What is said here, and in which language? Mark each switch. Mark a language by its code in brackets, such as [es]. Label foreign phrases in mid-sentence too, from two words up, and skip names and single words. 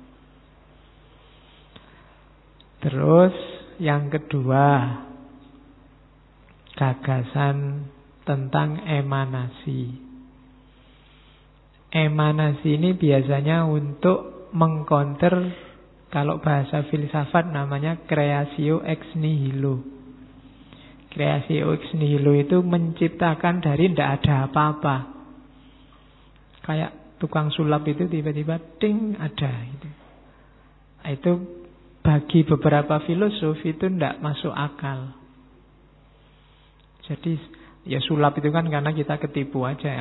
[id] Terus yang kedua, gagasan tentang emanasi. Emanasi ini biasanya untuk mengcounter, kalau bahasa filsafat namanya [la] creatio ex nihilo. Creatio ex nihilo [id] itu menciptakan dari tidak ada apa-apa. Kayak tukang sulap itu tiba-tiba ding ada. Itu bagi beberapa filosof itu tidak masuk akal. Jadi ya sulap itu kan karena kita ketipu aja.